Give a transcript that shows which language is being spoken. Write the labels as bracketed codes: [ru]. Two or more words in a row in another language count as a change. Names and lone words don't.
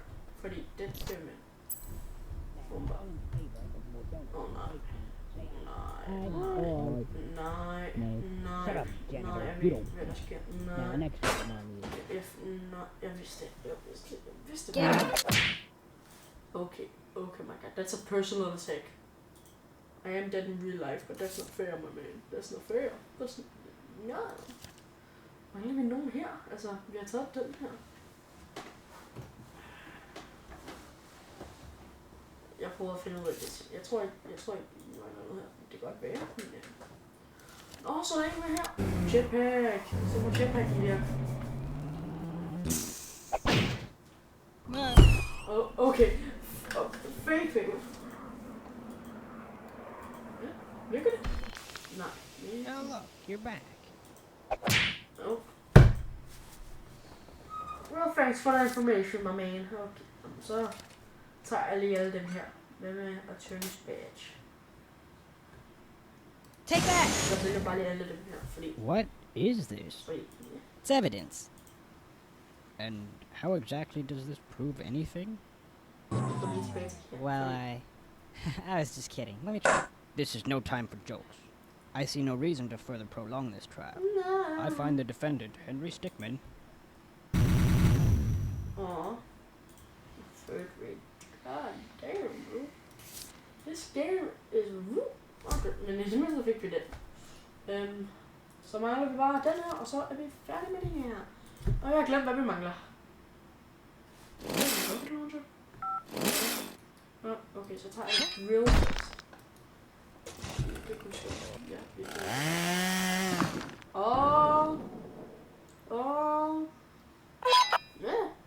[da] Fordi den skal med. Bomber. Nej. Jeg vidste det. [en] Okay, my god, that's a personal attack. I am dead in real life, but that's not fair, my man. That's not fair. That's not... [da] Ja. Mangler vi nogen her? Altså, vi har taget den her. Jeg prøver at finde ud af det. Jeg tror ikke, vi mangler noget her. Det kan godt være. Men, ja. Så er der ikke mere her. Jetpack. Så må jetpack i her. Okay. Fake. Ja, virker det? Nej. [en] Oh, look, you're back. Oh. Well, thanks for the information, my man. Okay. [da] Så tager jeg lige alle dem her. Hvad med [en] attorney's badge? Take that! [da] Jeg vælger bare lige alle dem her, fordi... [en] What is this? [da] Fordi... [en] It's evidence. And how exactly does this prove anything? Police badge. Well, I was just kidding. Let me try. This is no time for jokes. I see no reason to further prolong this trial. No. I find the defendant, Henry Stickmin. Aw. Third grade. God damn, bro. This game is okay, [da] men i så fik vi den. Så mangler vi bare den her, og så er vi færdige med den her. Og jeg har glemt, hvad vi mangler. Okay, så tager jeg [en] real fast. [da] Det kunne jeg ja, vi ja.